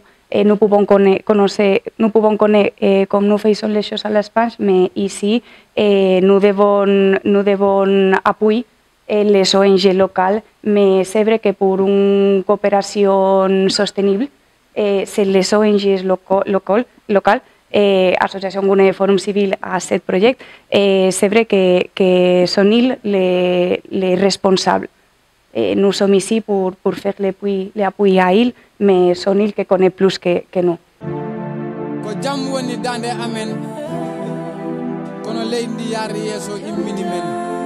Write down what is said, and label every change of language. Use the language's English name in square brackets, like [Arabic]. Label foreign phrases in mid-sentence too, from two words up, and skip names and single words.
[French] Nous pouvons connaître comme nous faisons les choses à l'Espagne, mais ici nous devons appuyer les ONG locales, mais c'est vrai que pour une coopération sostenible, c'est les ONG locales, Association Gounet Forum Civil à ce projet, c'est vrai que sont ils les responsables. Nous sommes ici pour faire l'appui à ils, mais sont ils qui connaissent plus que nous. [Fula] Ko jam woni dande amen kono leydi yaari yeso immini men